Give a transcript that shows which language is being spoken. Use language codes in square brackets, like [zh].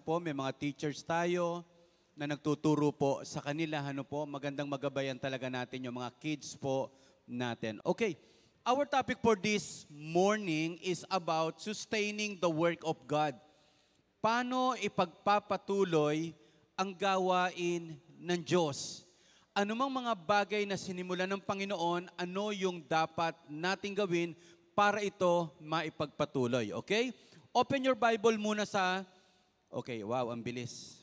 [tl] May mga teachers tayo na nagtuturo po sa kanila. Magandang magabayan talaga natin yung mga kids po natin. Okay. [en] Our topic for this morning is about sustaining the work of God. [tl] Paano ipagpapatuloy ang gawain ng Diyos? Anumang mga bagay na sinimulan ng Panginoon, ano yung dapat nating gawin para ito maipagpatuloy? [en] Okay? Open your Bible muna sa... Okay, wow, [tl] ang bilis.